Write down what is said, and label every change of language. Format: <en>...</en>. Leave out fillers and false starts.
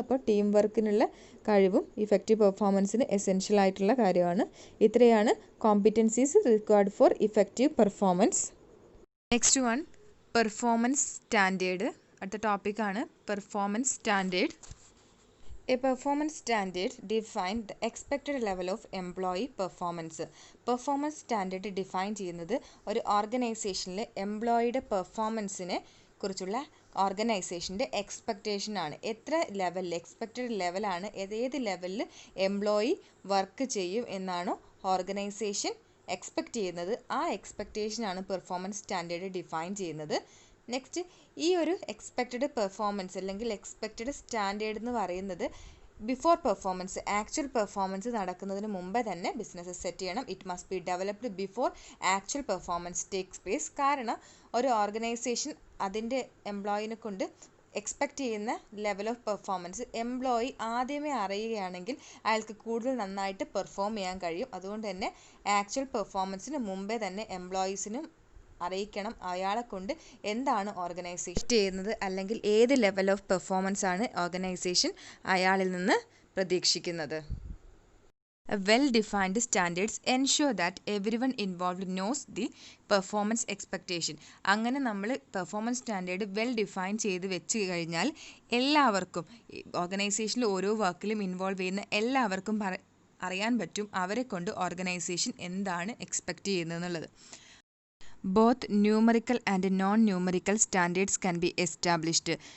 <ml>അപ്പോൾ ടീം വർക്കിനുള്ള കഴിവും effective പെർഫോമൻസിന് essential ആയിട്ടുള്ള കാര്യമാണ്. ഇത്രയാണ്</ml> <en>Competencies required for effective performance. Next one, performance standard.</en> <ml>അടുത്ത ടോപ്പിക്കാണ് performance standard.</ml> <en>A performance standard define the expected level of employee performance.</en> <ml>Performance standard define ചെയ്യുന്നത് ഒരു ഓർഗനൈസേഷനിൽ എംപ്ലോയിയുടെ പെർഫോമൻസിനെ കുറിച്ചുള്ള ഓർഗനൈസേഷൻ്റെ എക്സ്പെക്റ്റേഷനാണ്. എത്ര ലെവലിൽ എക്സ്പെക്റ്റഡ് ലെവലാണ്, ഏത് ലെവലിൽ എംപ്ലോയി വർക്ക് ചെയ്യും എന്നാണോ ഓർഗനൈസേഷൻ എക്സ്പെക്റ്റ് ചെയ്യുന്നത്, ആ എക്സ്പെക്റ്റേഷനാണ് പെർഫോമൻസ് സ്റ്റാൻഡേർഡ് ഡിഫൈൻ ചെയ്യുന്നത്. നെക്സ്റ്റ്, ഈ ഒരു എക്സ്പെക്റ്റഡ് പെർഫോമൻസ് അല്ലെങ്കിൽ എക്സ്പെക്റ്റഡ് സ്റ്റാൻഡേർഡ് എന്ന് പറയുന്നത് ബിഫോർ പെർഫോമൻസ്, ആക്ച്വൽ പെർഫോമൻസ് നടക്കുന്നതിന് മുമ്പേ തന്നെ ബിസിനസ് സെറ്റ് ചെയ്യണം.</ml> <en>It must be developed before actual performance takes place.</en> <ml>കാരണം ഒരു ഓർഗനൈസേഷൻ അതിൻ്റെ എംപ്ലോയിനെ കൊണ്ട് എക്സ്പെക്റ്റ് ചെയ്യുന്ന ലെവൽ ഓഫ് പെർഫോമൻസ് എംപ്ലോയി ആദ്യമേ അറിയുകയാണെങ്കിൽ അയാൾക്ക് കൂടുതൽ നന്നായിട്ട് പെർഫോം ചെയ്യാൻ കഴിയും. അതുകൊണ്ട് തന്നെ ആക്ച്വൽ പെർഫോമൻസിന് മുമ്പേ തന്നെ എംപ്ലോയീസിനും അറിയിക്കണം അയാളെ കൊണ്ട് എന്താണ് ഓർഗനൈസേഷൻ ചെയ്യുന്നത് അല്ലെങ്കിൽ ഏത് ലെവൽ ഓഫ് പെർഫോമൻസ് ആണ് ഓർഗനൈസേഷൻ അയാളിൽ നിന്ന് പ്രതീക്ഷിക്കുന്നത്.</ml> <en>Well-defined standards ensure that everyone involved knows the performance expectation.</en> <ml>അങ്ങനെ നമ്മൾ പെർഫോമൻസ് സ്റ്റാൻഡേർഡ് ഡിഫൈൻ ചെയ്ത് വെച്ച് കഴിഞ്ഞാൽ എല്ലാവർക്കും ഓർഗനൈസേഷനിൽ ഓരോ വർക്കിലും ഇൻവോൾവ് ചെയ്യുന്ന എല്ലാവർക്കും അറിയാൻ പറ്റും അവരെ കൊണ്ട് ഓർഗനൈസേഷൻ എന്താണ് expect ചെയ്യുന്നതെന്നുള്ളത്.</ml> <en>Both numerical and non numerical standards can be established.</en>